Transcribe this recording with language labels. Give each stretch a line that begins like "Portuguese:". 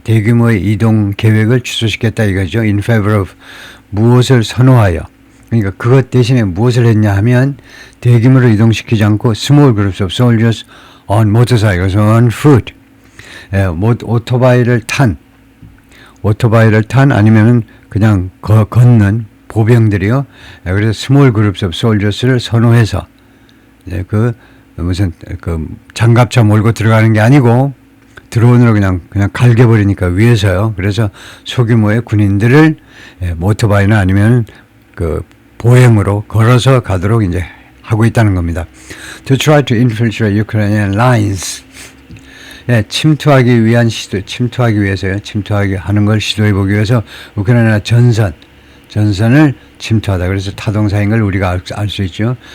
Korean: 대규모의 이동 계획을 취소시켰다 이거죠.
English: In favor of
Korean: 무엇을 선호하여. 그러니까 그것 대신에 무엇을 했냐 하면 대규모로 이동시키지 않고
English: small groups of soldiers on motorcycles on foot.
Korean: 오토바이를 탄 아니면은 그냥 걷는 보병들이요. 그래서
English: small groups of soldiers
Korean: 를 선호해서 무슨 장갑차 몰고 들어가는 게 아니고 드론으로 그냥 갈겨버리니까 위에서요. 그래서 소규모의 군인들을 오토바이나 아니면 보행으로 걸어서 가도록 이제 하고 있다는 겁니다.
English: To try to infiltrate Ukrainian lines.
Korean: 침투하기 위해서요. 침투하기 하는 걸 시도해보기 위해서 우크라이나 전선을 침투하다. 그래서 타동사인 걸 우리가 알 수 있죠.